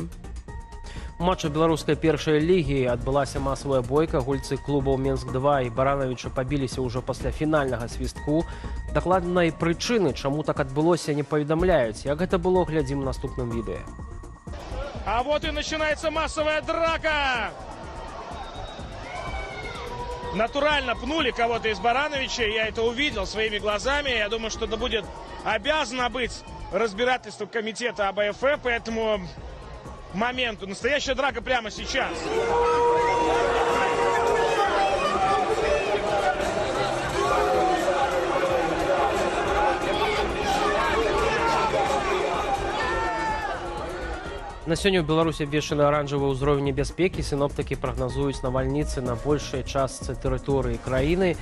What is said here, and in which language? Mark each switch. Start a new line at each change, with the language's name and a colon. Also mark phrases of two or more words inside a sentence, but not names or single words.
Belarusian: У матчы беларускай першай лігі адбылася масавая бойка. Гульцы клубаў Менск-2 і Баранавіча пабіліся ўжо пасля фінальнага свістку. Дакладнай прычыны, чаму так адбылося, не паведамляюць. Як гэта было, глядзім у наступным відэа.
Russian: А вот и начинается массовая драка. Натурально пнули кого-то из Барановича. Я это увидел своими глазами. Я думаю, что это будет обязано быть разбирательство комитета АБФ по этому моменту. Настоящая драка прямо сейчас.
Belarusian: На сёння ў Беларусі абвешчаны аранжавы ўзровень небяспекі. Сіноптыкі прагназуюць навальніцы на большай частцы тэрыторыі краіны.